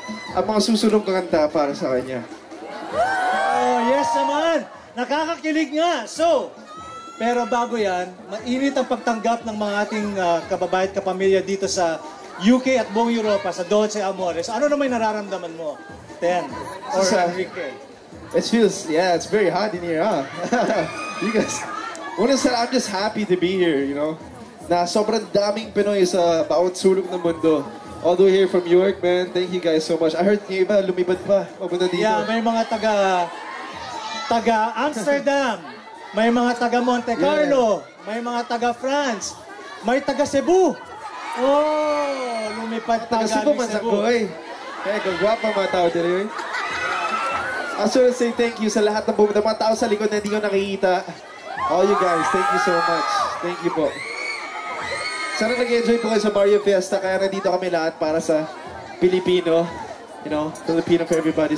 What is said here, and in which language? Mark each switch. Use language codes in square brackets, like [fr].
[tl] Ang mga susunod na kanta para sa kanya. Oh, yes naman! Nakakakilig nga! So, pero bago yan, mainit ang pagtanggap ng mga ating kababayan at kapamilya dito sa UK at buong Europa, sa Dolce Amores. Ano naman nararamdaman mo? Ten or Enrique? [en] It feels, yeah, it's very hot in here, huh? You guys, [tl] una sa lahat, [en] I'm just happy to be here, you know? [tl] Na sobrang daming Pinoy sa bawat sulok ng mundo. [en] All the way here from York, man. Thank you guys so much. I heard [tl] yung iba, lumipad pa. Papunta dito. Yeah, may mga taga Amsterdam, may mga taga Monte Carlo, may mga taga France, may taga Cebu. Oh, lumipad pa Taga Cebu, galing Cebu. Mansakoy. Kaya gagwapa mga tao dito. [en] I just want to say thank you [tl] sa lahat ng pumunta. Mga tao sa likod na hindi ko nakikita. [en] All you guys, thank you so much. Thank you po. [tl] Sana nag-enjoy po kayo sa Barrio Fiesta. Kaya nandito kami lahat para sa Pilipino. [en] You know, Filipino for everybody.